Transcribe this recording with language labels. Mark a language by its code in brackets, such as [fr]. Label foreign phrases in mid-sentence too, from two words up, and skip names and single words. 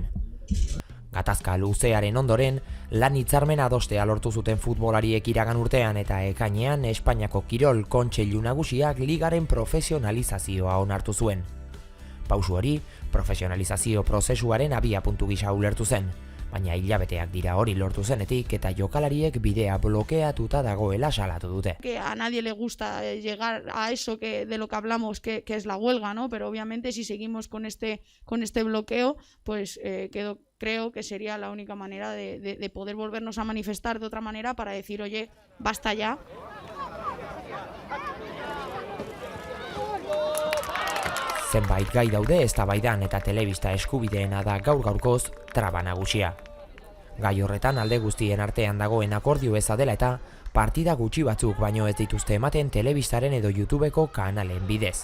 [eu] Gatazka luzearen ondoren, lan hitzarmena adostea lortu zuten futbolariek iragan urtean eta ekainean Espainiako Kirol Kontseilu Nagusiak ligaren profesionalizazioa onartu zuen. Pausu hori, profesionalizazio prozesuaren abiapuntu gisa ulertu zen, baina hilabeteak dira hori lortu zenetik eta jokalariek bidea blokeatuta dagoela salatu dute. [es] Que a nadie le gusta llegar a eso de lo que hablamos, que es la huelga, ¿no? Pero obviamente si seguimos con este bloqueo, pues creo que sería la única manera de poder volvernos a manifestar de otra manera para decir, oye, basta ya. [eu] Zenbait gai daude eztabaidan eta telebista eskubideena da gaur-gaurkoz traba nagusia. Gai horretan alde guztien artean dagoen akordio eza dela eta partida gutxi batzuk baino ez dituzte ematen telebistaren edo YouTubeko kanalen bidez.